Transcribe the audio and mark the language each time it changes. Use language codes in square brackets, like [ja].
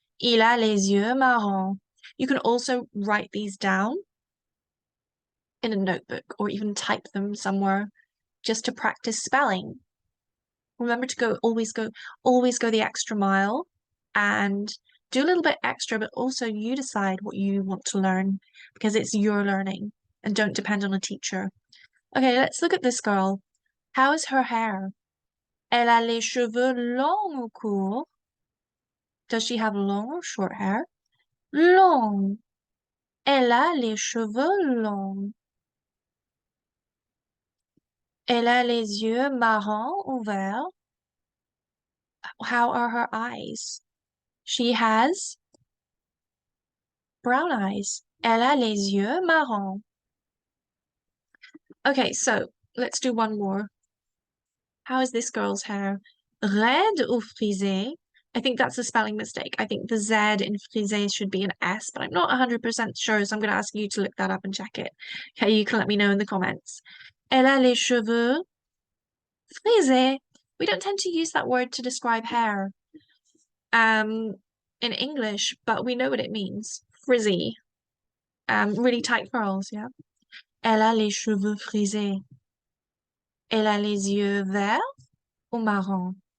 [fr] Il a les yeux marrons. [en] You can also write these down in a notebook or even type them somewhere just to practice spelling. Remember to always go the extra mile and do a little bit extra, but also you decide what you want to learn because it's your learning and don't depend on a teacher. Okay, let's look at this girl. How is her hair? [fr] Elle a les cheveux longs ou courts? [en] Does she have long or short hair? Long. [fr] Elle a les cheveux longs. Elle a les yeux marrons ou verts. [en] How are her eyes? She has brown eyes. [fr] Elle a les yeux marrons. [en] Okay, so let's do one more. How is this girl's hair? [fr] Raide ou frisé? [en] I think that's a spelling mistake. I think the Z in frisé should be an S, but I'm not 100% sure, so I'm going to ask you to look that up and check it. Okay, you can let me know in the comments. [fr] Elle a les cheveux frisés. [en] We don't tend to use that word to describe hair in English, but we know what it means. Frizzy. Really tight curls, yeah. [fr] Elle a les cheveux frisés. Elle a les yeux verts ou marrons?